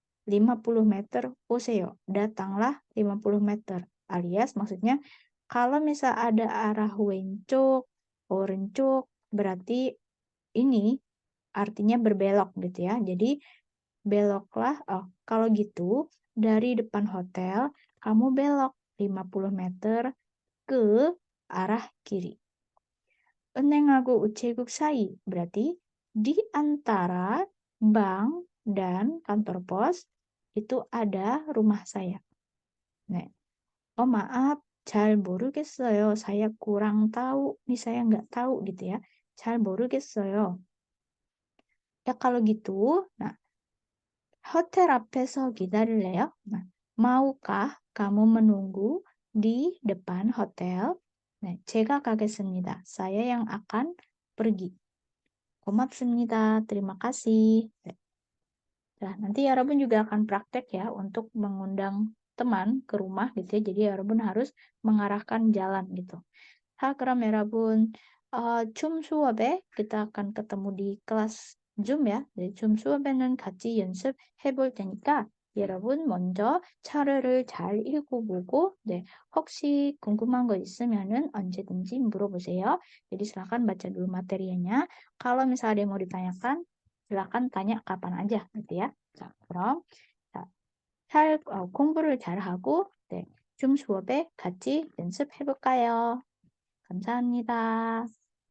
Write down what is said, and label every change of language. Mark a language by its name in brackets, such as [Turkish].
[Indonesian] 50 meter [Korean] 오세요 [Indonesian] datanglah 50 meter alias maksudnya kalau misal ada arah 왼쪽 orencuk berarti ini artinya berbelok gitu ya jadi beloklah kalau gitu dari depan hotel kamu belok 50 meter ke arah kiri. [Korean] 은행하고 우체국 사이 [Indonesian] berarti di antara bank dan kantor pos itu ada rumah saya. [Korean] 네. [Indonesian] maaf, [Korean] 잘 모르겠어요. [Indonesian] saya kurang tahu. Nih saya nggak tahu gitu ya. [Korean] 잘 모르겠어요. [Indonesian] Ya kalau gitu, nah [Korean] 호텔 앞에서 기다릴래요? [Indonesian] Nah, maukah kamu menunggu di depan hotel? [Korean] 네, 제가 가겠습니다. [Indonesian] Saya yang akan pergi. [Korean] 고맙습니다. [Indonesian] Terima kasih. Nah, nanti ya Rabun juga akan praktek ya untuk mengundang teman ke rumah gitu ya. Jadi ya Rabun harus mengarahkan jalan gitu. [Korean] 그럼 여러분 줌 수업에 [Indonesian] kita akan ketemu di kelas 줌 ya. [Korean] 네, 줌 수업에는 같이 연습해 볼 테니까 여러분 먼저 차례를 잘 읽어보고 네, 혹시 궁금한 거 있으면은 언제든지 물어보세요. [Indonesian] Jadi silakan baca dulu materinya. Kalau misalnya ada yang mau ditanyakan, silakan tanya kapan aja gitu ya. [Korean] 자, 그럼 자, 공부를 잘 하고 네, 줌 수업에 같이 연습해 볼까요? 감사합니다.